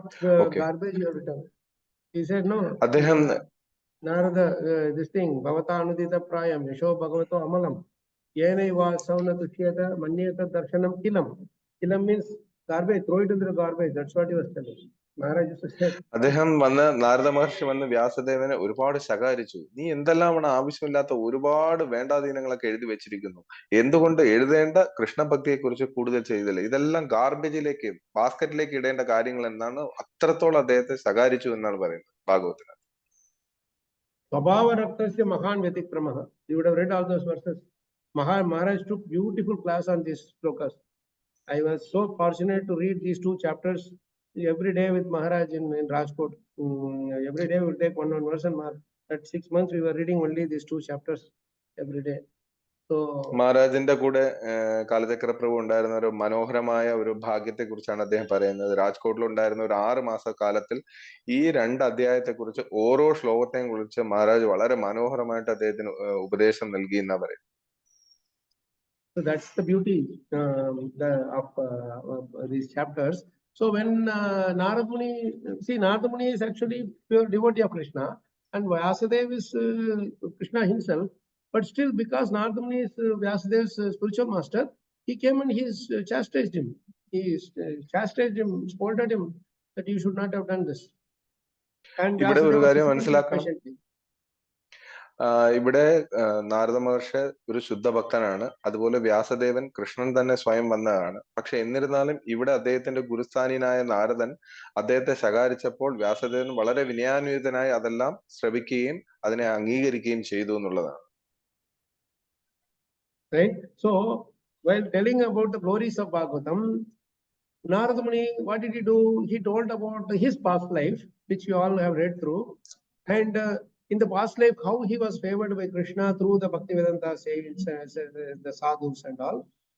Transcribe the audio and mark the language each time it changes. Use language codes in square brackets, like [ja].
[en] Okay. garbage you have written. He said no. [ml] അദ്ദേഹം [sa] Narada, this thing, bhavata anudita prayam, yasho bhagavato amalam. Yenaiva sauna tushyata manyeta darshanam kilam. [en] Kilam means garbage, throw it into the garbage. That's what he was telling. Maharaj used to say. [ml] അദ്ദേഹം നാരദ മഹർഷി വന്ന് വ്യാസദേവനെ ഒരുപാട് ശകാരിച്ചു. നീ എന്തെല്ലാമാണ് ആവശ്യമില്ലാത്ത ഒരുപാട് വേണ്ടാധീനങ്ങളൊക്കെ എഴുതി വെച്ചിരിക്കുന്നു, എന്തുകൊണ്ട് എഴുതേണ്ട കൃഷ്ണഭക്തിയെ കുറിച്ച് കൂടുതൽ ചെയ്തില്ല, ഇതെല്ലാം ഗാർബേജിലേക്ക് ബാസ്ക്കറ്റിലേക്ക് ഇടേണ്ട കാര്യങ്ങൾ എന്നാണ് അത്രത്തോളം അദ്ദേഹത്തെ ശകാരിച്ചു എന്നാണ് പറയുന്നത് ഭാഗവതത്തിൽ. [sa] Svabhava raktasya mahan vyatikramaha. [en] You would have read all those verses. Maharaj took beautiful class on these slokas. I was so fortunate to read these 2 chapters every day with Maharaj in Rajkot. Every day we would take one verse, and at 6 months we were reading only these 2 chapters every day. So [ml] മഹാരാജിന്റെ കൂടെ കാലചക്ര പ്രഭു ഉണ്ടായിരുന്ന ഒരു മനോഹരമായ ഒരു ഭാഗ്യത്തെ കുറിച്ചാണ് അദ്ദേഹം പറയുന്നത്. രാജ്കോട്ടിൽ ഉണ്ടായിരുന്ന ഒരു 6 മാസ കാലത്തിൽ ഈ 2 അധ്യായത്തെ കുറിച്ച് ഓരോ ശ്ലോകത്തെയും കുറിച്ച് മഹാരാജ് വളരെ മനോഹരമായിട്ട് അദ്ദേഹത്തിന് ഉപദേശം നൽകി എന്നാ പറയുന്നത്. [en] So that's the beauty of these chapters. So when Narada Muni is actually pure devotee of Krishna, and Vyasadeva is Krishna himself, but still because Narada Muni is Vyasadev's spiritual master, he came and he chastised him. He chastised him, scolded him that you should not have done this. And [ml] ഇവിടെ ഒരു കാര്യം Vyasadeva മനസ്സിലാക്കണം. [en] patiently. [ml] ഇവിടെ നാരദ മഹർഷി ഒരു ശുദ്ധ ഭക്തനാണ്, അതുപോലെ വ്യാസദേവൻ കൃഷ്ണൻ തന്നെ സ്വയം വന്നതാണ്. പക്ഷെ എന്നിരുന്നാലും ഇവിടെ അദ്ദേഹത്തിന്റെ ഗുരുസ്ഥാനീയനായ നാരദൻ അദ്ദേഹത്തെ ശകാരിച്ചപ്പോൾ വ്യാസദേവൻ വളരെ വിനയാന്വിതനായി അതെല്ലാം ശ്രവിക്കുകയും അതിനെ അംഗീകരിക്കുകയും ചെയ്തു എന്നുള്ളതാണ്. [en] Right? So while telling about the glories of Bhagavatam, Narada Muni, what did he do? He told about his past life, which you all have read through, and in the past life, how he was favored by Krishna through the Bhaktivedanta saints, the sadhus and all.